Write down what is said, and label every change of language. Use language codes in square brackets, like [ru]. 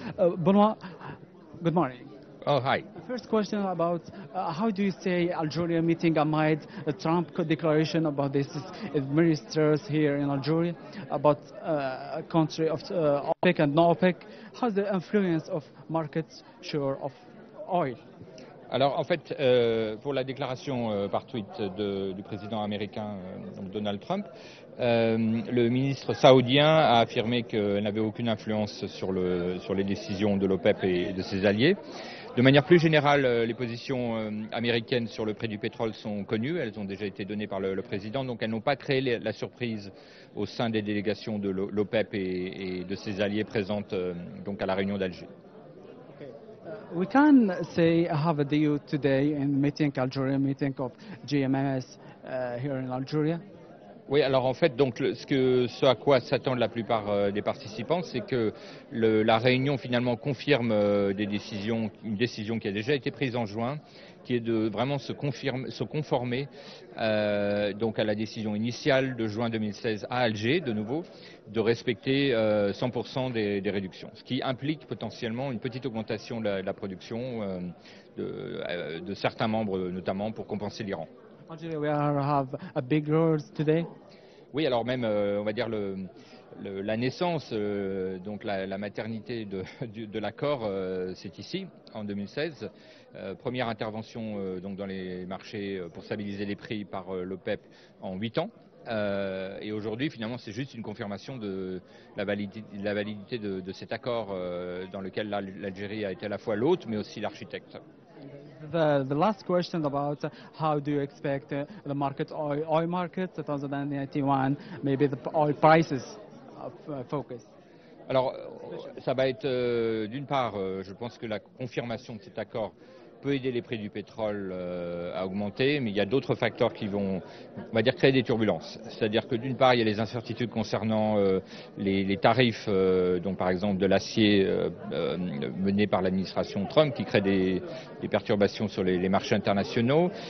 [en] Benoit, good morning. Oh, hi. First question about how do you say Algeria meeting amid the Trump declaration about this ministers here in Algeria about a country of OPEC and non-OPEC? How's the influence of market share of oil? [fr] Alors en fait, pour la déclaration par tweet du président américain donc Donald Trump, le ministre saoudien a affirmé qu'elle n'avait aucune influence sur les décisions de l'OPEP et de ses alliés. De manière plus générale, les positions américaines sur le prix du pétrole sont connues, elles ont déjà été données par le président, donc elles n'ont pas créé la surprise au sein des délégations de l'OPEP et de ses alliés présentes donc à la réunion d'Alger. [en] We can say have a deal today in meeting Algeria, meeting of GMS here in Algeria. [fr] Oui, alors en fait, donc ce à quoi s'attendent la plupart des participants, c'est que la réunion finalement confirme une décision qui a déjà été prise en juin, qui est de vraiment se conformer donc à la décision initiale de juin 2016 à Alger, de nouveau, de respecter 100% des réductions, ce qui implique potentiellement une petite augmentation de la production de certains membres, notamment pour compenser l'Iran. [en] Algeria, we have a big role today. [fr] Oui, alors même, on va dire la naissance, donc la maternité de l'accord, c'est ici, en 2016. Première intervention donc dans les marchés pour stabiliser les prix par l'OPEP en 8 ans. Et aujourd'hui, finalement, c'est juste une confirmation de la validité de cet accord dans lequel l'Algérie a été à la fois l'hôte, mais aussi l'architecte. [en] The last question about how do you expect the market oil market 2091, maybe the oil prices of focus. [fr] Alors, ça va être d'une part, je pense que la confirmation de cet accord peut aider les prix du pétrole à augmenter, mais il y a d'autres facteurs qui vont, on va dire, créer des turbulences. C'est-à-dire que d'une part, il y a les incertitudes concernant les tarifs, donc par exemple de l'acier mené par l'administration Trump, qui crée des perturbations sur les marchés internationaux.